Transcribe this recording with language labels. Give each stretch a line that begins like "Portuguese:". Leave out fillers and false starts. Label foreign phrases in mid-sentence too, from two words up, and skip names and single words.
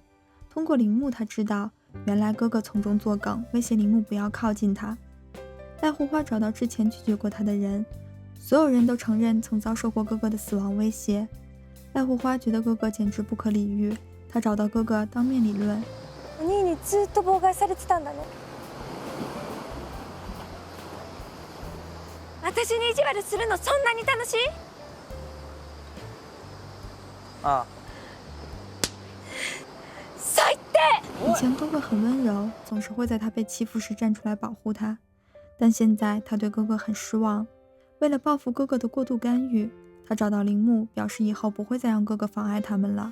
Chinese: 通过铃木，他知道原来哥哥从中作梗，威胁铃木不要靠近他。濑户花找到之前拒绝过他的人，所有人都承認曾遭受过哥哥的死亡威胁。濑户花覺得哥哥簡直不可理喻，他找到哥哥當面理論。
Japanese: お兄にずっと妨害されてたんだね。私に意地悪するのそんなに楽しい？ああ。最低！
Chinese: 以前哥哥很温柔，总是会在他被欺负时站出来保护他，但现在他对哥哥很失望。为了报复哥哥的过度干预，他找到铃木，表示以后不会再让哥哥妨碍他们了。